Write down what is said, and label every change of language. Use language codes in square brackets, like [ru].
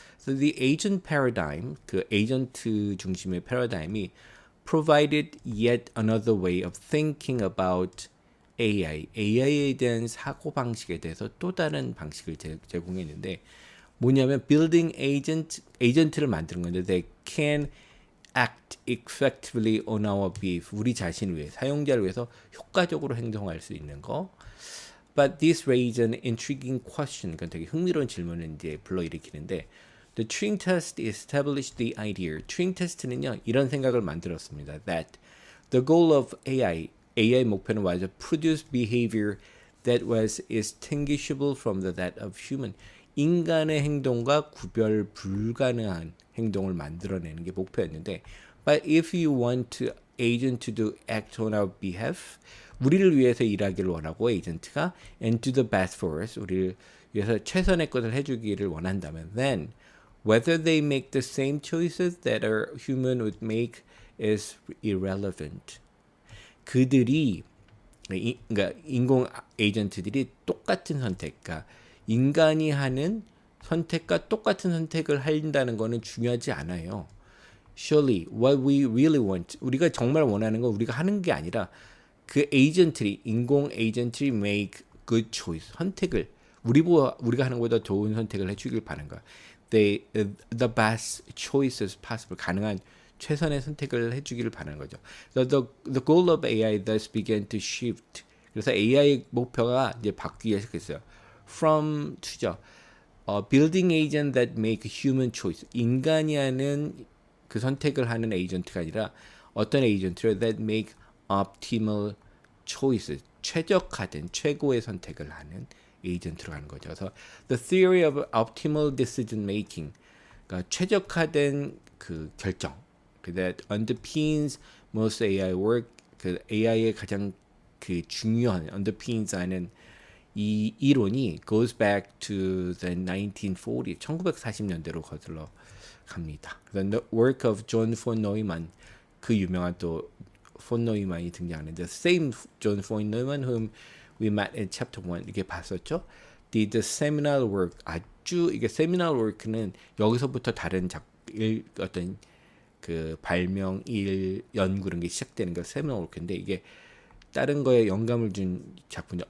[en] So the agent paradigm [ko] 그 에이전트 중심의 패러다임이 [en] provided yet another way of thinking about [ko] AI에 대한 사고 방식에 대해서 또 다른 방식을 제공했는데 뭐냐면 building 에이전트를 만드는 건데 [en] they can act effectively on our behalf [ko] 우리 자신을 위해 사용자를 위해서 효과적으로 행동할 수 있는 거. [en] But this raised an intriguing question. [ko] 그건 되게 흥미로운 질문을 이제 불러일으키는데 [en] The Turing test established the idea. [ko] Turing test는요 이런 생각을 만들었습니다. [en] That the goal of AI [ko] 목표는 [en] was to produce behavior that was distinguishable from that of human. [ko] 인간의 행동과 구별 불가능한 행동을 만들어내는 게 목표였는데 [en] But if you want to agent to act on our behalf [ko] 우리를 위해서 일하기를 원하고 에이전트가 [en] and do the best for us [ko] 우리를 위해서 최선의 것을 해주기를 원한다면 [en] then whether they make the same choices that a human would make is irrelevant. [ko] 그들이 그러니까 인공 에이전트들이 똑같은 선택, 그러니까 인간이 하는 선택과 똑같은 선택을 한다는 것은 중요하지 않아요. [en] Surely what we really want [ko] 우리가 정말 원하는 건 우리가 하는 게 아니라 그 에이전트리 인공 에이전트리 [en] make good choice [ko] 선택을 우리가 하는 것보다 좋은 선택을 해주길 바라는 거야. [en] The best choices possible [ko] 가능한 최선의 선택을 해주기를 바라는 거죠. [en] The goal of AI thus began to shift. [ko] 그래서 AI 목표가 이제 바뀌기 시작했어요. From to죠. [en] Building agent that make human choice. [ko] 인간이 하는 그 선택을 하는 에이전트가 아니라 어떤 에이전트를 [en] that make optimal choices. [ko] 최적화된 최고의 선택을 하는 에이전트로 가는 거죠. [en] 그래서 the theory of optimal decision making. [ko] 그러니까 최적화된 그 결정. [en] that underpins most AI work. [ko] 그 AI의 가장 그 중요한 underpins 하는 이 이론이 [en] goes back to the 1940, [ko] 1940년대로 거슬러 갑니다. [en] The work of John von Neumann, [ko] 그 유명한 또 폰 노이만이 등장하는데 [en] same John von Neumann whom we met in chapter 1 [ko] 이게 봤었죠. [en] The seminal work [ko] 아주 이게 seminal work는 여기서부터 다른 어떤 그 발명 일 연구 그런 게 시작되는 게 seminal work인데 이게 다른 거에 영감을 준 작품이죠.